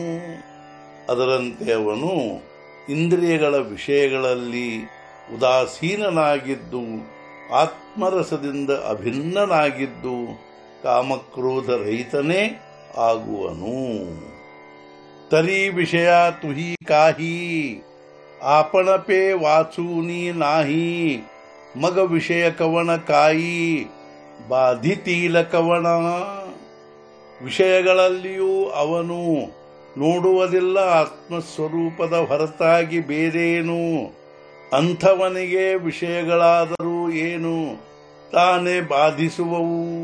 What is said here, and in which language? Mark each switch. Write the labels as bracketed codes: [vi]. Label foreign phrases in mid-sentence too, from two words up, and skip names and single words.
[kn] ಅದರಂತೆ ಅವನು ಇಂದ್ರಿಯಗಳ ವಿಷಯಗಳಲ್ಲಿ ಉದಾಸೀನನಾಗಿದ್ದು, ಆತ್ಮರಸದಿಂದ ಅಭಿನ್ನನಾಗಿದ್ದು, ಕಾಮಕ್ರೋಧ ರಹಿತನೇ ಆಗುವನು। [mr] तरी विषय तोही काही आपणपे वाचूनी नाही, मग विषय कवण काई बाधितील कवण। [kn] ವಿಷಯಗಳಲ್ಲಿಯೂ ಅವನು ನೋಡುವುದಿಲ್ಲ, ಆತ್ಮಸ್ವರೂಪದ ಹೊರತಾಗಿ ಬೇರೇನು। ಅಂಥವನಿಗೆ ವಿಷಯಗಳಾದರೂ ಏನು ತಾನೇ ಬಾಧಿಸುವವು।